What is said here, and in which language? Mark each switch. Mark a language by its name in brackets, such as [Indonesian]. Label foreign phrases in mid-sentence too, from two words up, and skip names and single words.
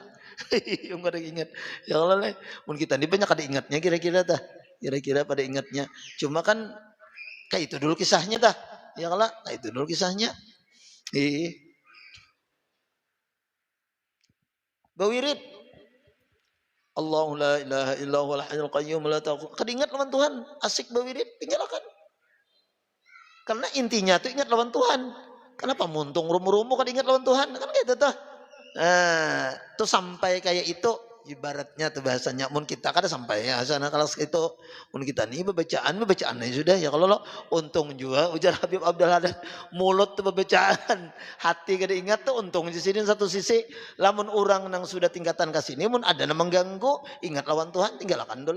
[Banjar] Yang kada ingat. [Arabic] يا الله [Banjar] le, mun kita ini banyak kada ingatnya kira-kira tah. Kira-kira pada ingatnya. Cuma kan kayak itu dulu kisahnya tah. [Arabic] يا الله, [Banjar] kayak itu dulu kisahnya. Bawirid. [Arabic] الله لا إله إلا هو الحي القيوم لا تأخذه. [Banjar] Kada ingat lawan Tuhan, asik bawirid, tinggalkan. Karena intinya tuh ingat lawan Tuhan. Kenapa muntung rumu-rumu kan ingat lawan Tuhan? Kan gitu tuh. Nah, tuh sampai kayak itu ibaratnya tuh bahasanya mun kita kada sampai ya sana kalau itu mun kita nih bacaan sudah ya kalau lo untung juga ujar Habib Abdul Haddad mulut tuh bacaan hati kada ingat tuh untung di sini satu sisi lamun orang nang sudah tingkatan ke sini mun ada yang mengganggu ingat lawan Tuhan tinggalkan dulu.